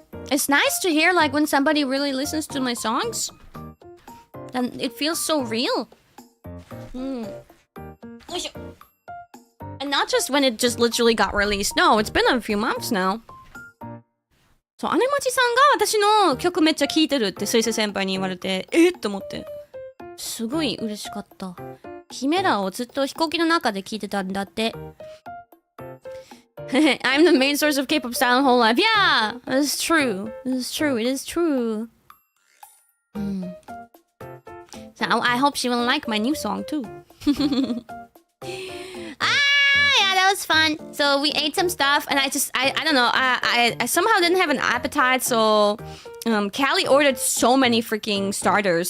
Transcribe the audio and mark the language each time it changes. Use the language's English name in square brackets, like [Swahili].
[English] It's nice to hear like when somebody really listens to my songs. And it feels so real. And not just when it just literally got released. No, it's been a few months now. [Japanese] So, 姉町さんが私の曲めっちゃ聴いてるって水星先輩に言われて、と思って。すごい嬉しかった。キメラをずっと飛行機の中で聴いてたんだって。 [English] I'm the main source of K-pop style in whole life. Yeah, it's true. It's true. It is true. So I hope she will like my new song too. Yeah, that was fun. So we ate some stuff, and I don't know. I somehow didn't have an appetite, so Calli ordered so many freaking starters.